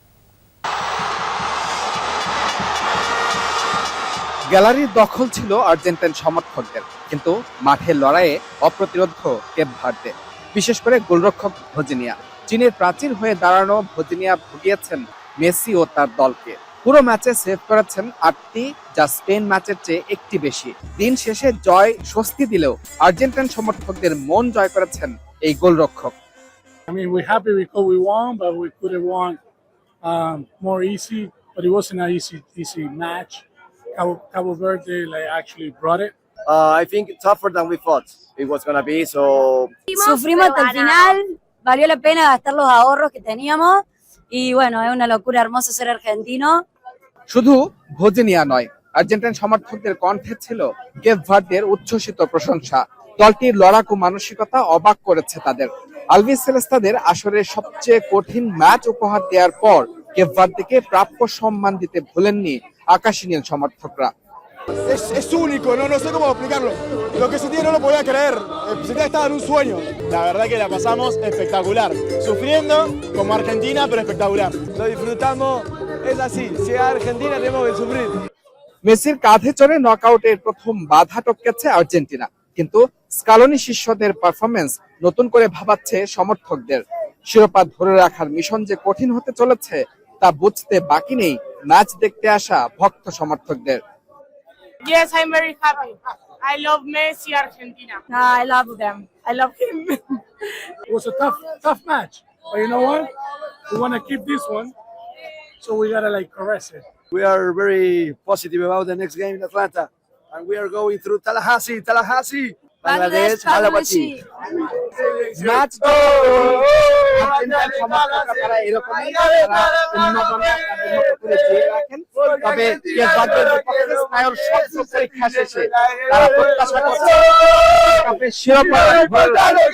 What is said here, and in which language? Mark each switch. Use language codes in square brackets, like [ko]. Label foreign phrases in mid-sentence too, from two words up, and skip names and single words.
[bn] গ্যালারির দখল ছিল আর্জেন্টাইন সমর্থকদের, কিন্তু মাঠের লড়াইয়ে অপ্রতিরোধ কেপ ভার্দে, বিশেষ করে গোলরক্ষক ভজিনিয়া। চীনের প্রাচীর হয়ে দাঁড়ানো ভজিনিয়া ভুগিয়েছেন মেসি ও তার দলকে। পুরো ম্যাচে সেভ করেছেন 8টি, যা স্পেন ম্যাচের চেয়ে একটি বেশি। দিন শেষে জয় স্বস্তি দিলেও আর্জেন্টাইন সমর্থকদের মন জয় করেছেন এই গোলরক্ষক। [en] I mean, we're happy because we won, but we could have won more easy. But it wasn't an easy match. Cabo Verde actually brought it. I think tougher than we thought it was gonna be. So [es] Sufrimos hasta el final, valió la pena gastar los ahorros que teníamos y bueno, es una locura hermoso ser argentino. [bn] শুধু ভজিনিয়া নয়, আর্জেন্টাইন সমর্থকদের কণ্ঠে ছিল কেপ ভার্দের উচ্ছ্বসিত প্রশংসা। দলটির লড়াকু মানসিকতা অবাক করেছে তাদের। আলভিস সেলেস্তাদের আসরের সবচেয়ে কঠিন ম্যাচ উপহার দেওয়ার পর কেপ ভার্দেকে প্রাপ্য সম্মান দিতে ভুলেননি আকাশী নীল সমর্থকরা। [es] Es único, no sé cómo explicarlo. Lo que sentí no lo podía creer. Sentía que estaba en un sueño. La verdad que la pasamos espectacular. Sufriendo como Argentina, pero espectacular. Lo disfrutamos. Es así. Si es Argentina tenemos que sufrir. [bn] মেসির কাঁধে চড়ে নকআউটের প্রথম বাধা টপকেছে আর্জেন্টিনা, কিন্তু স্কালোনি শিষ্যদের পারফরমেন্স নতুন করে ভাবাচ্ছে সমর্থকদের। শিরোপা ধরে রাখার মিশন যে কঠিন হতে চলেছে তা বুঝতে বাকি নেই ম্যাচ দেখতে আসা ভক্ত সমর্থকদের। [en] Yes, I'm very happy. I love Messi, Argentina. I love them. I love him. It was a tough match. But you know what? We want to keep this one, so we gotta caress it. We are very positive about the next game in Atlanta. And we are going through Tallahassee. Bangladesh, Bangladeshi. [bn] ম্যাচ আর্জেন্টাইন সমর্থকরা তারা এরকমই, তারা উন্মাদনা তাদের মতো করে জিয়ে রাখেন। তবে কেপ ভার্দের বিপক্ষে স্নায়ুর শক্ত পরীক্ষা শেষে তারা প্রত্যাশা করছে কাপে শিরোপা ধরে রাখবে।